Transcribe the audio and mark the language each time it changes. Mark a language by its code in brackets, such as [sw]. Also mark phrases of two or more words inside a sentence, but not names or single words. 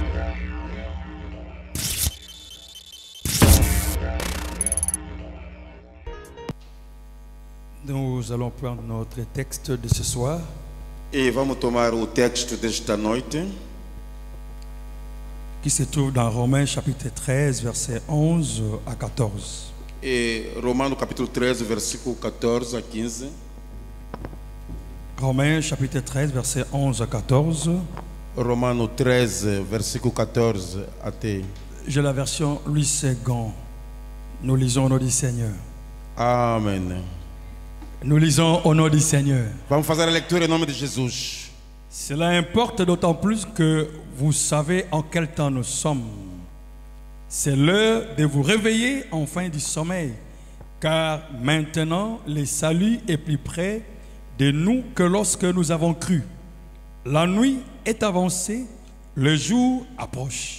[fr] Nous allons prendre notre texte de ce soir. [pt] E vamos tomar o texto desta noite, [fr] Qui se trouve dans Romains chapitre 13, versets 11 à 14. [pt] e Romano capítulo 13, versículo 14 a 15. [fr] Romains chapitre 13, versets 11 à 14. [pt] Romano 13, versículo 14 até. [fr] J'ai la version Louis II. Nous lisons au nom du Seigneur. [pt] Amém. [fr] Nous lisons au nom du Seigneur. [pt] Vamos fazer a leitura em nome de Jesus. [fr] Cela importe d'autant plus que vous savez en quel temps nous sommes. C'est l'heure de vous réveiller enfin du sommeil, car maintenant le salut est plus près de nous que lorsque nous avons cru. La nuit est avancée, le jour approche.